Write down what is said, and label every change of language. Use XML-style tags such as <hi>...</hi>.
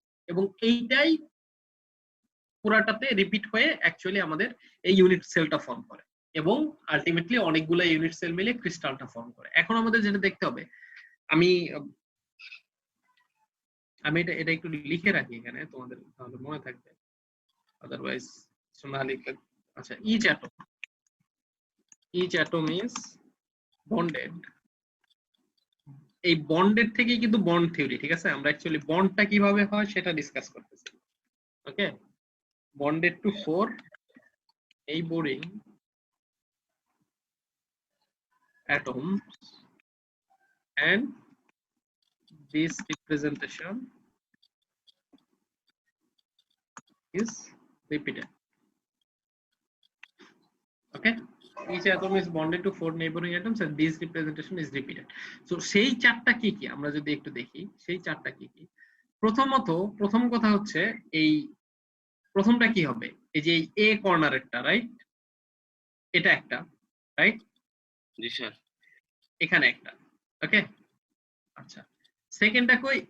<bn>এবং এইটাই পুরাটাতে রিপিট হয়ে অ্যাকচুয়ালি আমাদের এই ইউনিট সেলটা ফর্ম করে এবং আলটিমেটলি অনেকগুলো ইউনিট সেল মিলে ক্রিস্টালটা ফর্ম করে। এখন আমাদের যেটা দেখতে হবে, আমি এটা একটু লিখে রাখি এখানে, তোমাদের তাহলে মনে থাকবে, আদারওয়াইজ না লিখলে।</bn> <en>আচ্ছা, each atom is bonded।</en> <bn>এই বন্ডেড থেকেই কিন্তু বন্ড থিওরি, ঠিক আছে? আমরা অ্যাকচুয়ালি বন্ডটা কিভাবে হয় সেটা ডিসকাস করতেছি।</bn> <en>Okay, bonded to 4 neighboring atoms and this representation is repeated. Okay, each atom is bonded to 4 neighboring atoms and this representation is repeated.</en> <bn>So সেই চারটা কি কি আমরা যদি একটু দেখি, সেই চারটা কি কি? প্রথম কথা হচ্ছে এই প্রথমটা কি হবে, এই যে এ কর্নারেরটা, রাইট? এটা একটা, রাইট? জি স্যার। এখানে একটা। ওকে, আচ্ছা, সেকেন্ডটা কই?</bn>